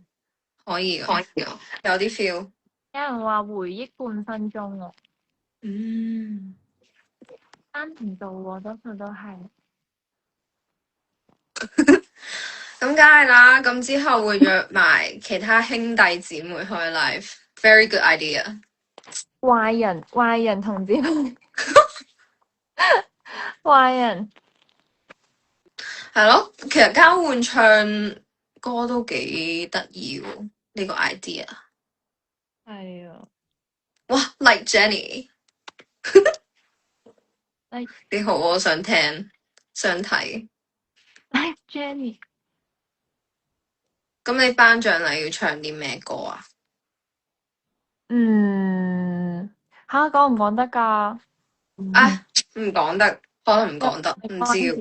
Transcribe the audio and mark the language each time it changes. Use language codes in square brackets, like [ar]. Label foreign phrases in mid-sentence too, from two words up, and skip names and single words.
[yue] 可以嘅，有啲 feel。有人話回憶半分鐘喎，嗯，山林道喎，多數都係。咁梗係啦，咁之後會約埋其他兄弟姊妹開 live， [en] very good idea。 [yue] 壞人同志們，壞人。係咯，其實交換唱歌都幾得意喎，呢個 idea。係啊，哇 ，like Jenny， like 幾好，我想聽，想睇。 Jenny。咁你頒獎禮要唱啲咩歌啊？講唔講得㗎？啊，唔講得，可能唔講得，唔知喎。